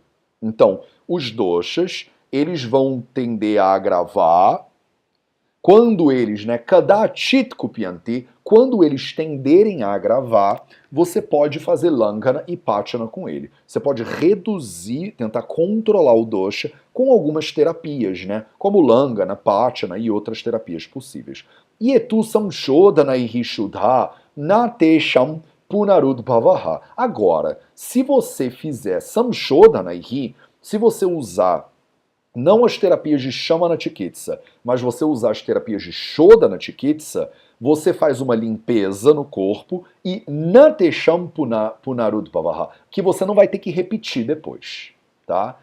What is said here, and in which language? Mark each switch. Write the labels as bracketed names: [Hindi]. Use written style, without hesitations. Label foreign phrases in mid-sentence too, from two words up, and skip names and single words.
[Portuguese] Então, os doshas, eles vão tender a agravar quando eles, [Sanskrit] kadachit kupyanti, [Portuguese] quando eles tenderem a agravar, você pode fazer langana e pachana com ele. Você pode reduzir, tentar controlar o dosha com algumas terapias, como langana, pachana e outras terapias possíveis. [Sanskrit] Yetu samshodana ihishuddha natesham punarudbhavaha. [Portuguese] Agora, se você fizer [Sanskrit] samshodana ihi, [Portuguese] se você usar não as terapias de [Sanskrit] Shamana Chikitsa, [Portuguese] mas você usar as terapias de [Sanskrit] Shodana Chikitsa, [Portuguese] você faz uma limpeza no corpo e [Sanskrit] Natesham Punarudbhavaha, [Portuguese] que você não vai ter que repetir depois, tá?